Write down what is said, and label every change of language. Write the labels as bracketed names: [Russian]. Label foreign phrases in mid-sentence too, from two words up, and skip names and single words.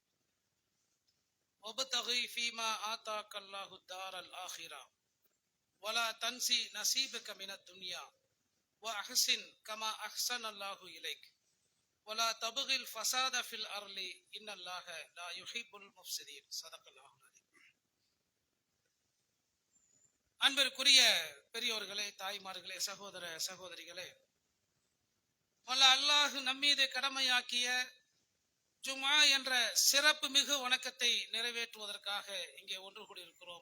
[Arabic] وابتغي فيما آتاك الله الدار الآخرة ولا تنسي نصيبك من الدنيا وأحسن كما أحسن الله إليك ولا تبغي الفساد في الأرض إن الله لا يحب المفسدين صدق الله العظيم. [Tamil] அன்பிற்குரிய பெரியோர்களே, தாய்மார்களே, சகோதர சகோதரிகளே, வல்ல அல்லாஹ் நம்மீது கடமையாக்கிய ஜும்ஆ என்ற சிறப்பு மிகு வணக்கத்தை நிறைவேற்றுவதற்காக இங்கே ஒன்று கூடியிருக்கிறோம்.